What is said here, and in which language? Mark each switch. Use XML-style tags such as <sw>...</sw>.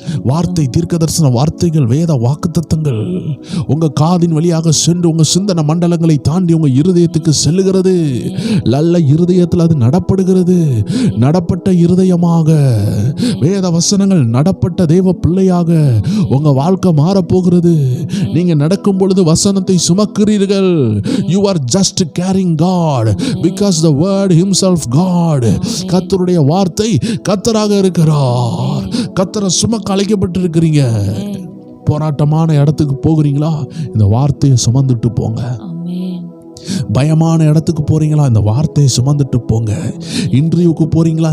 <ta>வார்த்தை, தீர்க்க தரிசன வார்த்தைகள், வேத வாக்குத்தத்தங்கள் உங்க காதின் வழியாக சென்று உங்க சிந்தன மண்டலங்களை தாண்டி உங்க இருதயத்துக்கு செல்லுகிறது. நல்ல இருதயத்தில் அது நடப்படுகிறது. நடப்பட்ட இருதயமாக வேத வசனங்கள் நடப்பட்ட தேவ பிள்ளையாக உங்க வாழ்க்கை மாறப்போகிறது. நீங்க நடக்கும் பொழுது வசனத்தை சுமக்கிறீர்கள்.</ta> <en>You are just carrying God because the word himself God.</en> <ta>கர்த்தருடைய வார்த்தை கர்த்தராக இருக்கிறார். கர்த்தரை சுமக்க அழைக்கப்பட்டிருக்கிறீங்க. போராட்டமான இடத்துக்கு போகிறீங்களா? இந்த வார்த்தையை சுமந்துட்டு போங்க. பயமான இடத்துக்கு போறீங்களா? இந்த வார்த்தையை சுமந்துட்டு போங்க. இன்டர்வியூக்கு போறீங்களா?</ta>